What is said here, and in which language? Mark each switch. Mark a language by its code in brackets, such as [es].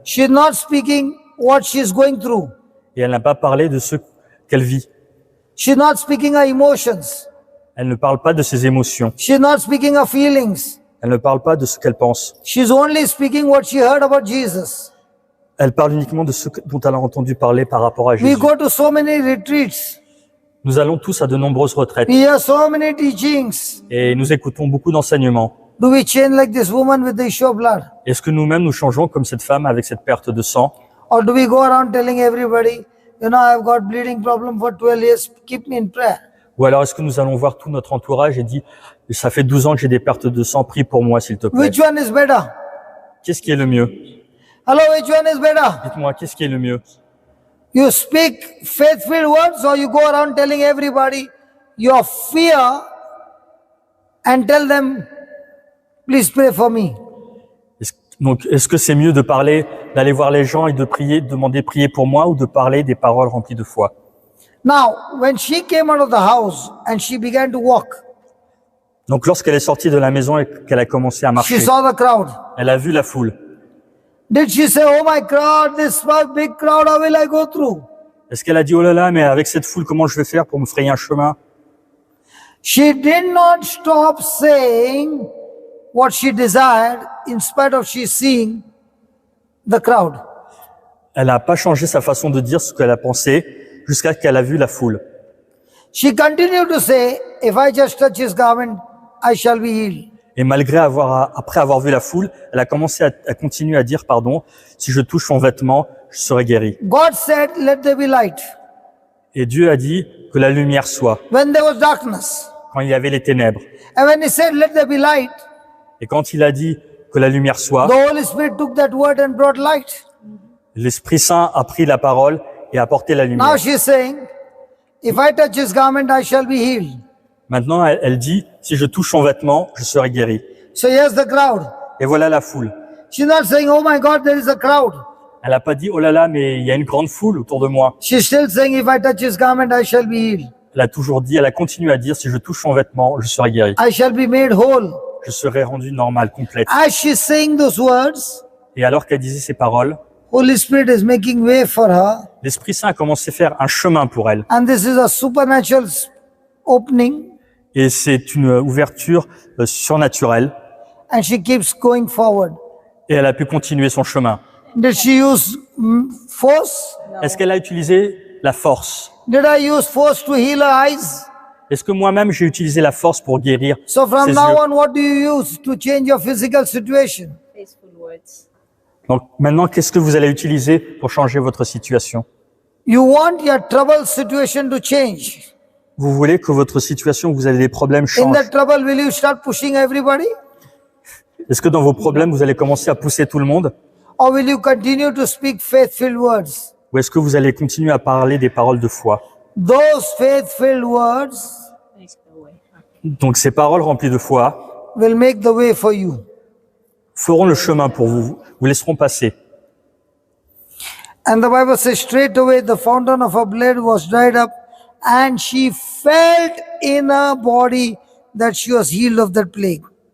[en] She's not speaking what she's going through. [fr] et elle n'a pas parlé de ce qu'elle vit. [en] She's not speaking her emotions. [fr] Elle ne parle pas de ses émotions. [en] She's not speaking her feelings. [fr] Elle ne parle pas de ce qu'elle pense. [en] She's only speaking what she heard about Jesus. [fr] Elle parle uniquement de ce dont elle a entendu parler par rapport à [en] We [fr] Jésus. [en] go to so many retreats. [fr] Nous allons tous à de nombreuses retraites [en] We hear so many teachings. [fr] et nous écoutons beaucoup d'enseignements. [en] Do we change like this woman with the issue of blood? [fr] Est-ce que nous-mêmes nous changeons comme cette femme avec cette perte de sang? [en] Or do we go around telling everybody, you know, I've got bleeding problem for 12 years, keep me in prayer? [fr] Ou alors est-ce que nous allons voir tout notre entourage et dire « Ça fait 12 ans que j'ai des pertes de sang, prie pour moi s'il te plaît. [en] Which one is better? » [fr] Qu'est-ce qui est le mieux? [en] Hello, which one is better? [fr] Dites-moi, qu'est-ce qui est le mieux? [en] You speak faith-filled words or you go around telling everybody your fear and tell them, please pray for me. [fr] Donc, est-ce que c'est mieux de parler, d'aller voir les gens et de prier, de demander prier pour moi ou de parler des paroles remplies de foi? [en] Now, when she came out of the house and she began to walk, [fr] Donc, lorsqu'elle est sortie de la maison et qu'elle a commencé à [en] she [fr] marcher, [en] saw the crowd. [fr] elle a vu la foule. [en] Did she say, oh my God, this big crowd, how will I go through? [fr] Est-ce qu'elle a dit « Oh là là, mais avec cette foule, comment je vais faire pour me frayer un chemin ?» [en] She did not stop saying what she desired in spite of she seeing the crowd. [fr] Elle n'a pas changé sa façon de dire ce qu'elle a pensé jusqu'à ce qu'elle a vu la foule. [en] She continued to say, if I just touch his garment, I shall be healed. [fr] Et après avoir vu la foule, elle a commencé à continuer à dire, pardon, si je touche son vêtement, je serai guéri. [en] God said, let there be light. [fr] Et Dieu a dit que la lumière soit, [en] When there was darkness. [fr] quand il y avait les ténèbres. [en] And when he said, let there be light, [fr] Et quand il a dit que la lumière soit, [en] the Holy Spirit took that word and brought light. [fr] l'Esprit Saint a pris la parole et a apporté la lumière. [en] Now she's saying, if I touch his garment, I shall be healed. [fr] Maintenant, elle dit, si je touche son vêtement, je serai guéri. [en] So here's the crowd. [fr] Et voilà la foule. [en] She's not saying, oh my God, there is a crowd. [fr] Elle n'a pas dit, oh là là, mais il y a une grande foule autour de moi. [en] She's still saying, if I touch his garment, I shall be healed. [fr] Elle a toujours dit, elle a continué à dire, si je touche son vêtement, je serai guéri. [en] I shall be made whole. [fr] Je serai rendu normal, complète. [en] As she's saying those words, [fr] Et alors qu'elle disait ces paroles, [en] Holy Spirit is making way for her. [fr] l'Esprit Saint a commencé à faire un chemin pour elle. [en] And this is a supernatural opening. [fr] Et c'est une ouverture surnaturelle. [en] And she keeps going forward. [fr] Et elle a pu continuer son chemin. [en] Did she use force? [fr] Est-ce qu'elle a utilisé la force? [en] Did I use force to heal her eyes? [fr] Est-ce que moi-même j'ai utilisé la force pour guérir [en] So from [fr] ses [en] now [fr] yeux? [en] on, what do you use to change your physical situation? Faithful words. [fr] Donc maintenant, qu'est-ce que vous allez utiliser pour changer votre situation? [en] You want your trouble situation to change. [fr] Vous voulez que votre situation où vous avez des problèmes [en] In [fr] change? [en] that trouble, will you start pushing everybody? [fr] Est-ce que dans vos problèmes, vous allez commencer à pousser tout le monde? [en] Or will you continue to speak faith-filled words? [fr] Ou est-ce que vous allez continuer à parler des paroles de foi? [en] Those faith-filled words [fr] Donc ces paroles remplies de foi [en] will make the way for you. [fr] feront le chemin pour vous, vous laisseront passer. [en] And the Bible says, straight away the fountain of her blood was dried up, and she felt in her body that she was healed of that plague.